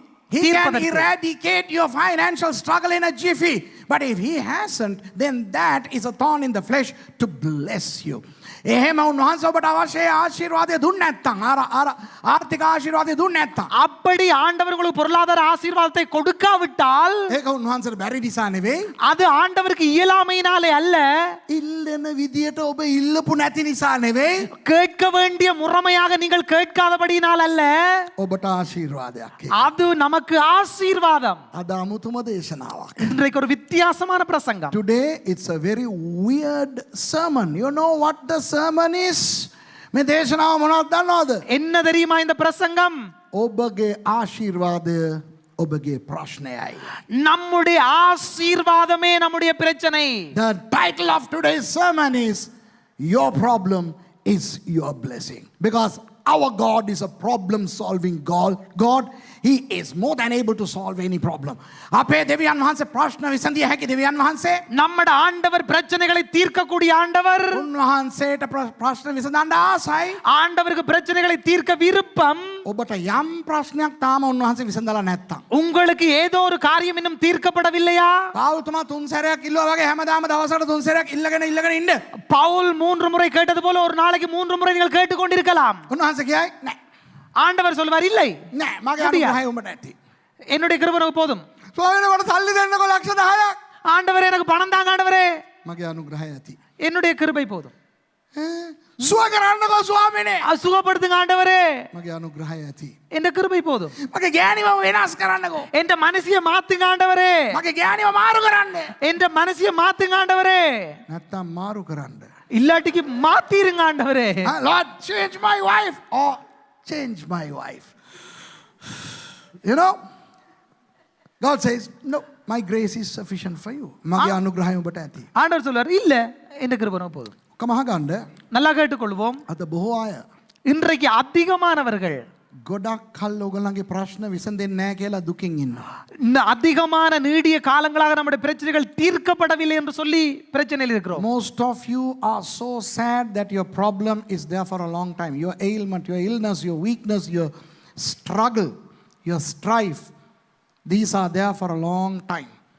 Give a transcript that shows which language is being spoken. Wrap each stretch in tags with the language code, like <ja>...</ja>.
<en>He can eradicate your financial struggle in a jiffy. But if he hasn't, then that is a thorn in the flesh to bless you.</en> <si>එහෙම උන්වහන්සේ ඔබට අවශ්‍ය ආශිර්වාදය දුන්නේ නැත්නම් ආර්ථික ආශිර්වාදය දුන්නේ නැත්නම්</si> <ta>அப்படி ஆண்டவர் உங்களுக்கு பொருளாதார ஆசீர்வாதத்தை கொடுக்காவிட்டால்</ta> <si>ඒක උන්වහන්සේට බැරි නිසා නෙවෙයි.</si> <ta>அது ஆண்டவருக்கு இயலாமையினாலே அல்ல.</ta> <si>ඉල්ලන විදියට ඔබ ඉල්ලපු නැති නිසා නෙවෙයි.</si> <ta>கேட்க வேண்டிய முறைமையாக நீங்கள் கேட்காதபடியினால் அல்ல.</ta> <si>ඔබට ආශිර්වාදයක්.</si> <ta>அது நமக்கு ஆசீர்வாதம்.</ta> <si>අද අමුතුම දේශනාවක්.</si> <ta>இன்றைக்கு ஒரு வித்தியாசமான பிரசங்கம்.</ta> <en>Today it's a very weird sermon. You know what the sermon is?</en> <si>මේ දේශනාව මොනවද දන්නවද?</si> <ta>என்ன தெரியுமா இந்த பிரசங்கம்?</ta> <si>ඔබගේ ආශිර්වාදය ඔබගේ ප්‍රශ්නයයි.</si> <ta>நம்முடைய ஆசீர்வாதமே நம்முடைய பிரச்சனை.</ta> <en>The title of today's sermon is Your Problem is Your Blessing. Because our God is a problem solving God. He is more than able to solve any problem.</en> <si>අපේ දෙවියන් වහන්සේ ප්‍රශ්න විසඳිය හැකි දෙවියන් වහන්සේ.</si> <ta>நம்முடைய ஆண்டவர் பிரச்சனைகளை தீர்க்கக்கூடிய ஆண்டவர்.</ta> <si>උන්වහන්සේට ප්‍රශ්න විසඳන්න ආසයි.</si> <ta>ஆண்டவருக்கு பிரச்சனைகளை தீர்க்க விருப்பம்.</ta> <si>ඔබට යම් ප්‍රශ්නයක් තාම උන්වහන්සේ විසඳලා නැත්තම්.</si> <ta>உங்களுக்கு ஏதோ ஒரு காரியம் இன்னும் தீர்க்கப்படவில்லையா?</ta> <si>පාවුල්තුමා 3 සැරයක් ඉල්ලුවා වගේ හැමදාම දවසකට 3 සැරයක් ඉල්ලගෙන ඉන්න.</si> <ta>பவுல் 3 முறை கேட்டது போல ஒரு நாளைக்கு 3 முறை நீங்கள் கேட்டுக்கொண்டிருக்கலாம்.</ta> <si>උන්වහන්සේ කියයි නෑ.</si> <ta>ஆண்டவர் சொல்வார் இல்லை.</ta> <si>නෑ මගේ අනුග්‍රහය උඹට ඇති.</si> <ta>என்னுடைய கிருபை எனக்கு போதும்.</ta> <si>ස්වාමීනි මට සල්ලි දෙන්නකෝ ලක්ෂ 10ක්.</si> <ta>ஆண்டவரே எனக்கு பணம் தாங்க ஆண்டவரே.</ta> <si>මගේ අනුග්‍රහය ඇති.</si> <ta>என்னுடைய கிருபை போதும்.</ta> <si>සුව කරන්නකෝ ස්වාමීනි.</si> <ta>சுகப்படுத்துங்க ஆண்டவரே.</ta> <si>මගේ අනුග්‍රහය ඇති.</si> <ta>என்ற கிருபை போதும்.</ta> <si>මගේ ගෑණිව වෙනස් කරන්නකෝ.</si> <ta>என்ற மனசிய மாத்துங்க ஆண்டவரே.</ta> <si>මගේ ගෑණිව මාරු කරන්න.</si> <ta>என்ற மனசிய மாத்துங்க ஆண்டவரே.</ta> <si>නැත්තම් මාරු කරන්න.</si> <ta>இல்லாட்டிக்கு மாத்திருங்க ஆண்டவரே.</ta> <en>Lord, change my wife or change my wife. You know, God says, no, my grace is sufficient for you.</en> <si>මගේ අනුග්‍රහය ඔබට ඇති.</si> <ta>ஆண்டவர் சொல்வார் இல்ல என்ற கிருபை எனக்கு போதும்.</ta> <si>කම අහගන්න.</si> <ta>நல்லா கேட்டுக்கொள்வோம்.</ta> <si>අද බොහෝ අය</si> <ta>இன்றைக்கு அதிகமானவர்கள்</ta> <si>ගොඩක් කල් ඔයගොල්ලන්ගේ ප්‍රශ්න විසඳෙන්නේ නැහැ කියලා දුකින් ඉන්නවා.</si> <ta>அதிகமான நீடிய காலங்களாக நம்முடைய பிரச்சனைகள் தீர்க்கப்படவில்லை என்று சொல்லி பிரச்சனையில் இருக்கிறோம்.</ta> <en>Most of you are so sad that your problem is there for a long time. Your ailment, your illness, your weakness, your struggle, your strife, these are there for a long time.</en>